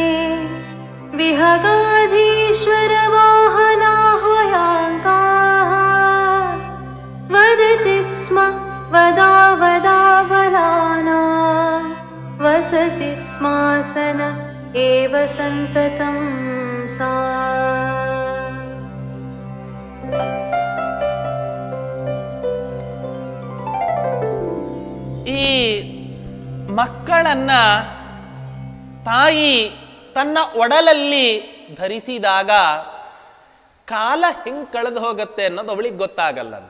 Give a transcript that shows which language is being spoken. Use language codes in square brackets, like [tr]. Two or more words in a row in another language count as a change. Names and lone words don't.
[sa] विहगाधीश्वरवाहनाह्वयाङ्काः वदति स्म वदा वदा बलानां वसति स्मासन एव सन्ततं सा. [kn] ಈ ಮಕ್ಕಳನ್ನ ತಾಯಿ ತನ್ನ ಒಡಲಲ್ಲಿ ಧರಿಸಿದಾಗ ಕಾಲ ಹೆಂಗ್ ಕಳೆದು ಹೋಗುತ್ತೆ ಅನ್ನೋದು ಅವಳಿಗೆ ಗೊತ್ತಾಗಲ್ಲಂತೆ.